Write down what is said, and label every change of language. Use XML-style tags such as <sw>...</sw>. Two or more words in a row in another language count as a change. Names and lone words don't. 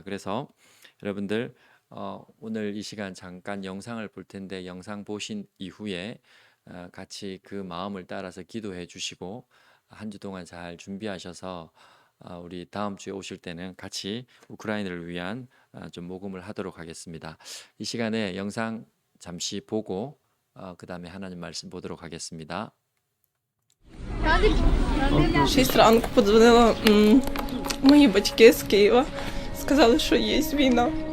<ko>그래서 여러분들 오늘 이 시간 잠깐 영상을 볼 텐데 영상 보신 이후에 같이 그 마음을 따라서 기도해 주시고 한 주 동안 잘 준비하셔서 우리 다음 주에 오실 때는 같이 우크라이나를 위한 좀 모금을 하도록 하겠습니다. 이 시간에 영상 잠시 보고 그 다음에 하나님 말씀 보도록 하겠습니다.</ko> <uk>6 ранку подзвонила мої батьки з Києва. Сказали, що є війна.</uk>